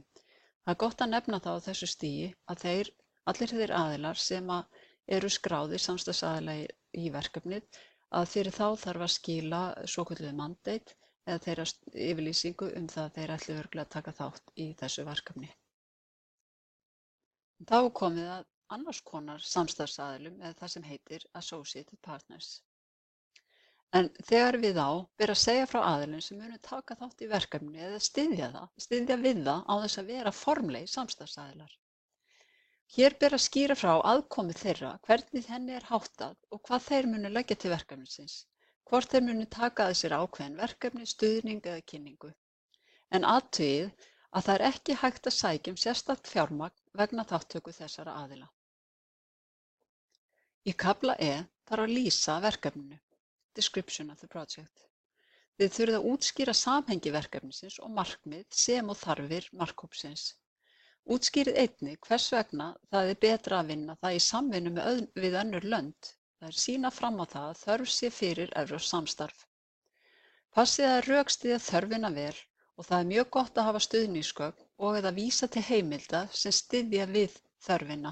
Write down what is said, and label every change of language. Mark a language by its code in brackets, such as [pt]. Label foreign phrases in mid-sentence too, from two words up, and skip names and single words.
[is] Það gott að nefna það á þessu stigi að allir þeir aðilar sem eru skráðir samstarfsaðila í verkefnið að fyrir þá þarf að skila svokölluðu mandate eða þeirra yfirlýsingu það að þeir ætli örugglega að taka þátt í þessu verkefni. Þá komið að annars konar samstarfsaðilum eða það sem heitir [en] associated partners. [is] En þegar við ber að segja frá aðilum sem munu taka þátt í verkefni eða styðja við það á þess að vera formlegir samstarfsaðilar. Hér ber að skýra frá aðkomu þeirra, hvernig henni háttað og hvað þeir munu leggja til verkefnisins, hvort þeir munu taka að sér ákveðin verkefni, stuðning eða kynningu. En athugið að það ekki hægt að sækja sérstakt fjármagn vegna þátttöku þessara aðila. Í kafla þarf að lýsa verkefninu, [en] description of the project. [is] Þið þurfið að útskýra samhengi verkefnisins og markmið sem og þarfir markhópsins. Útskýrið einnig hvers vegna það betra að vinna það í samvinnu við önnur lönd. Það sýna fram á það að þörf sé fyrir evrópskt samstarf. Passið að rökstyðja þörfina vel og það mjög gott að hafa stuðningsgögn og eða vísa til heimilda sem styðja við þörfina.